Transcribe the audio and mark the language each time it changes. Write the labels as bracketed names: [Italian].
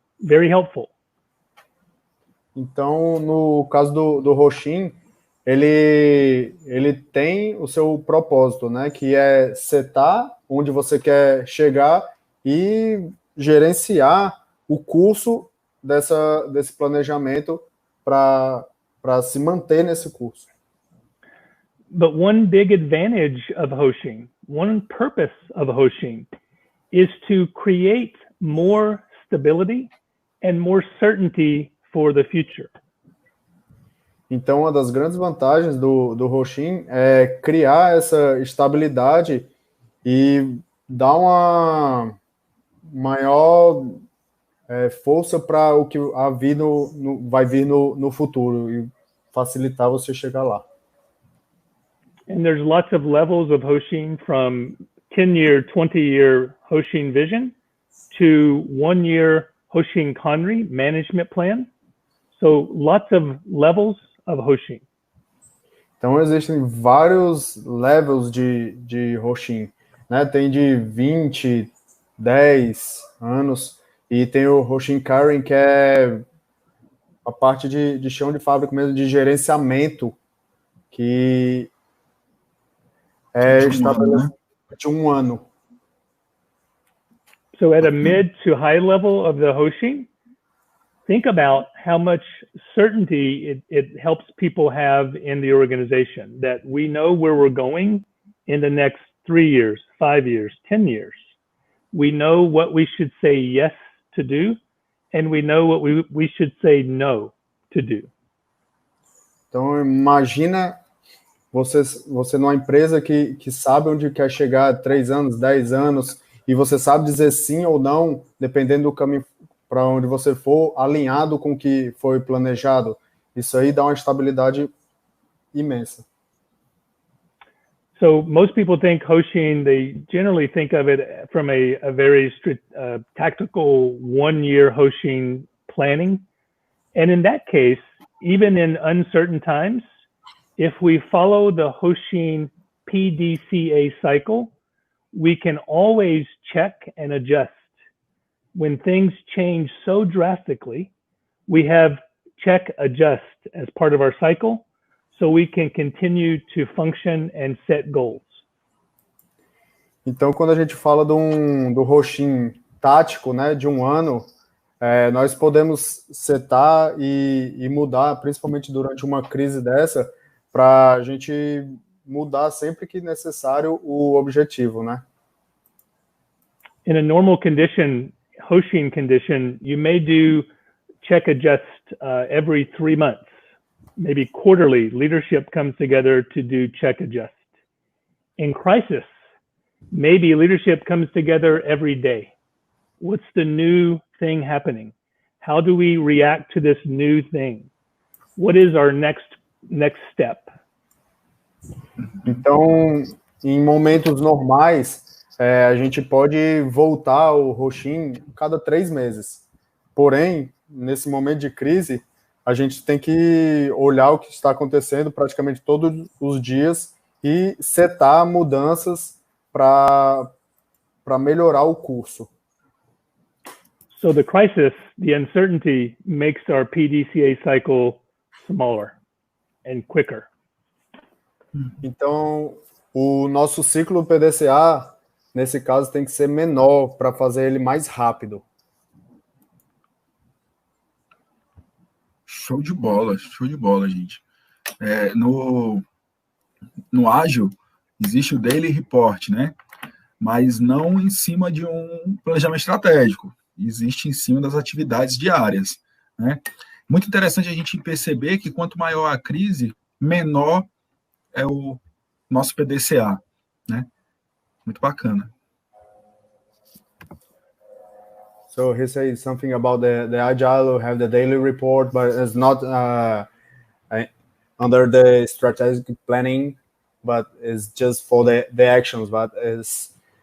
[English] Very helpful. [Portuguese] Então, no caso do Hoshin, ele tem o seu propósito, né? Que é setar onde você quer chegar e gerenciar o curso desse planejamento para se manter nesse curso. [English] But one big advantage of Hoshin, one purpose of Hoshin, is to create more stability and more certainty for the future. [Portuguese] Então, uma das grandes vantagens do Hoshin é criar essa estabilidade e dar uma maior força para o que vai vir no futuro e facilitar você chegar lá. [English] And there's lots of levels of Hoshin, from 10-year, 20-year Hoshin vision to 1-year Hoshin Kanri management plan. So lots of levels of Hoshin. [Portuguese] Então existem vários levels de Hoshin, né? Tem de 20, 10 anos e tem o Hoshin Kanri, que é a parte de chão de fábrica mesmo, de gerenciamento, que é estabelecido de 1 ano. [English] So at a mid to high level of the Hoshin, think about how much certainty it helps people have in the organization, that we know where we're going in the next 3 years, 5 years, 10 years. We know what we should say yes to do, and we know what we should say no to do. [Portuguese] Então imagina você numa empresa que sabe onde quer chegar 3 anos, 10 anos, e você sabe dizer sim ou não, dependendo do caminho para onde você for, alinhado com o que foi planejado. Isso aí dá uma estabilidade imensa. [English] So most people think Hoshin, they generally think of it from a very tactical 1-year Hoshin planning. And in that case, even in uncertain times, if we follow the Hoshin PDCA cycle, we can always check and adjust. When things change so drastically, we have check, adjust as part of our cycle, so we can continue to function and set goals. [Portuguese] Então, quando a gente fala do Hoshin tático, né, de 1 ano, nós podemos setar e mudar, principalmente durante uma crise dessa, para a gente mudar sempre que necessário o objetivo, né? [English] In a normal condition, Hoshin condition, you may do check adjust every 3 months. Maybe quarterly, leadership comes together to do check adjust. In crisis, maybe leadership comes together every day. What's the new thing happening? How do we react to this new thing? What is our next step? [Portuguese] Então, em momentos normais, a gente pode voltar ao Hoshin cada 3 meses. Porém, nesse momento de crise, a gente tem que olhar o que está acontecendo praticamente todos os dias e setar mudanças para melhorar o curso. [English] So the crisis, the uncertainty makes our PDCA cycle smaller and quicker. [Portuguese] Então, o nosso ciclo PDCA, nesse caso, tem que ser menor para fazer ele mais rápido. Show de bola, gente. No Ágil, existe o Daily Report, né? Mas não em cima de um planejamento estratégico. Existe em cima das atividades diárias, né? Muito interessante a gente perceber que quanto maior a crise, menor é o nosso PDCA, né? Muito bacana. [English] So he says something about the Agile, have the daily report, but it's not under the strategic planning, but it's just for the actions. But it's